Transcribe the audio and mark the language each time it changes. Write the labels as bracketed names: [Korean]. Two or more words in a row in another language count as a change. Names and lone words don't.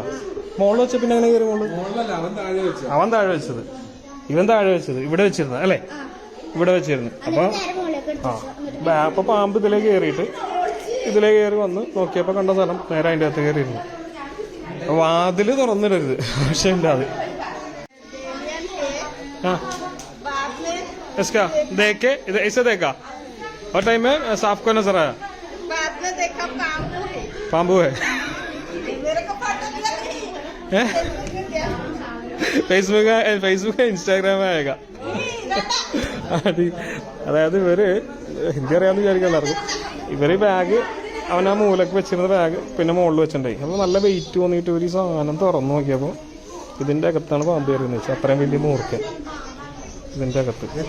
[Malayalam] മുകളിൽ വെച്ച പിന്നെ അങ്ങനെ കയറി മുകളിൽ അവൻ താഴെ വെച്ചത്. ഇവൻ താഴെ വെച്ചത് ഇവിടെ വെച്ചിരുന്നത് അല്ലേ? ഇവിടെ വെച്ചിരുന്നു. അപ്പൊ പാമ്പ് ഇതിലേക്ക് കയറിയിട്ട് ഇതിലേക്ക് കയറി വന്ന് നോക്കിയപ്പോ കണ്ട സ്ഥലം നേരെ അതിൻ്റെ അകത്ത് കയറിയിരുന്നു. വാതില് തുറന്നിടരുത് പക്ഷെ ഉണ്ട് അത് [Hindi] हाँ इसका देख के इधर ऐसे देखा और टाइम में साफ को नजर आया बाद में देखा पाम्बू है मेरे को फोटो दिया [Malayalam] ഫേസ്ബുക്ക് ഇൻസ്റ്റാഗ്രാം ആയേക്ക അതായത് ഇവര് ഹിന്ദി അറിയാമെന്ന് വിചാരിക്കണ്ടായിരുന്നു. ഇവര് ബാഗ് അവൻ ആ മൂലക്ക് വെച്ചിരുന്ന ബാഗ് പിന്നെ മുകളിൽ വെച്ചിട്ടുണ്ടായി. അപ്പോൾ നല്ല വെയിറ്റ് തോന്നിയിട്ട് ഒരു സാധനം തുറന്നു നോക്കിയപ്പോൾ ഇതിൻ്റെ അകത്താണ് പാമ്പ് കയറിയെന്ന് വെച്ചാൽ അത്രയും വലിയ മൂർക്കൻ ഇതിൻ്റെ അകത്ത്.